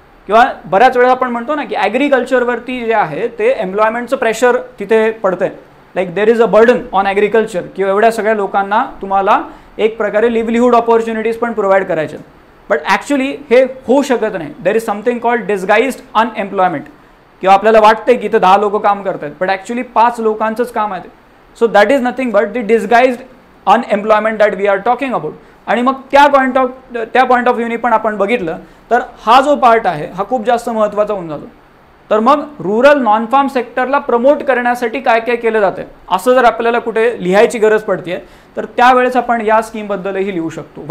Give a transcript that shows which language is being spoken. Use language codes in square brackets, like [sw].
[mr] किंवा बऱ्याच वेळा आपण म्हणतो ना की ॲग्रिकल्चरवरती जे आहे ते एम्प्लॉयमेंटचं प्रेशर तिथे पडतंय, [en] like there is a burden on agriculture, [mr] किंवा एवढ्या सगळ्या लोकांना तुम्हाला एक प्रकारे लिव्हलीहूड ऑपॉर्च्युनिटीज पण प्रोव्हाइड करायच्या. बट ॲक्च्युली हे होऊ शकत नाही. [en] there is something called disguised unemployment, [mr] किंवा आपल्याला वाटतंय की इथे 10 लोक काम करतात बट ॲक्च्युली 5 लोकांचंच काम आहे ते. [en] So that is nothing but the disguised unemployment that we are talking about. [mr] आणि मग त्या पॉईंट ऑफ व्ह्यूनी पण आपण बघितलं तर हा जो पार्ट आहे हा खूप जास्त महत्त्वाचा होऊन जातो. तर मग रूरल नॉन फार्म सेक्टरला प्रमोट करण्यासाठी काय काय केलं जातं असं जर आपल्याला कुठे लिहायची गरज पडते तर त्यावेळेस आपण या स्कीमबद्दलही लिहू शकतो.